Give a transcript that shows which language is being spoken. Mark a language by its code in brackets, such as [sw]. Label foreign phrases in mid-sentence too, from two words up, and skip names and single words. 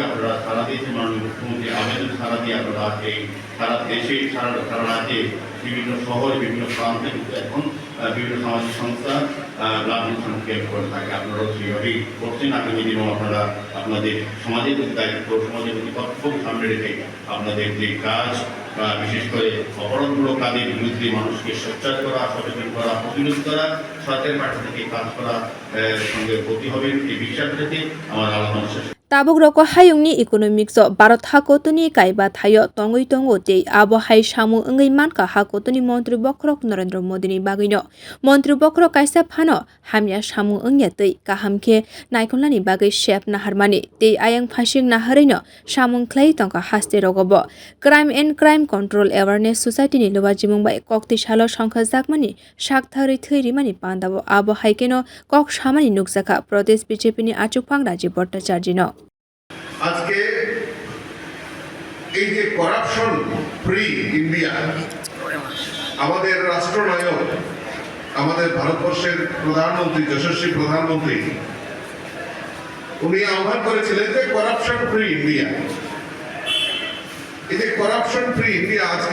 [bn] আপনারা সারা দিয়েছেন মাননীয় মুখ্যমন্ত্রী আবেদন সারা দিয়ে আপনারা এই সারা দেশে সারা রাজ্যে বিভিন্ন শহরে বিভিন্ন প্রান্তে কিন্তু এখন বিভিন্ন সামাজিক সংস্থা [en] blood donation camp [bn] করে থাকে আপনারাও সেইভাবেই করছেন আগামী দিনেও আপনারা আপনাদের সমাজের প্রতি দায়িত্ব সমাজের প্রতি কর্তব্য সামনে রেখে আপনাদের যে কাজ বিশেষ করে অপরাধমূলক কাজের বিরুদ্ধে মানুষকে সোচ্চার করা সচেতন করা প্রতিরোধ করা সরকারের পাশ থেকে কাজ করা সঙ্গে ক্ষতি হবে এই বিশ্বাস রেখে আমার আলোচনা শেষ [trp] Tabuk roko hayungni economics o Bharat hakotuni kaiba thayo tongoi tongo te abo hai samu ngai manka hakotuni mantri bokrok Narendra Modi ni bagino mantri bokrok kaisa phano hamya samu ngya tei kahamke naikolani bagai chef naharmani te ayang phasing nahareino samung khlai tongka haste rogobo crime and crime control awareness society ni luajimung bai kokti salo songsajak mani sakthari thwirimani pandao abo haikeno kok samani nukjaka pradesh BJP ni achugphang Rajib bhattacharjee no [bn] আজকে এই যে [en] corruption free India [bn] আমাদের রাষ্ট্রনায়ক আমাদের ভারতবর্ষের প্রধানমন্ত্রী যশস্বী প্রধানমন্ত্রী উনি আহ্বান করেছিলেন যে [en] corruption free India [bn] এই যে [en] corruption free India [bn] আজকে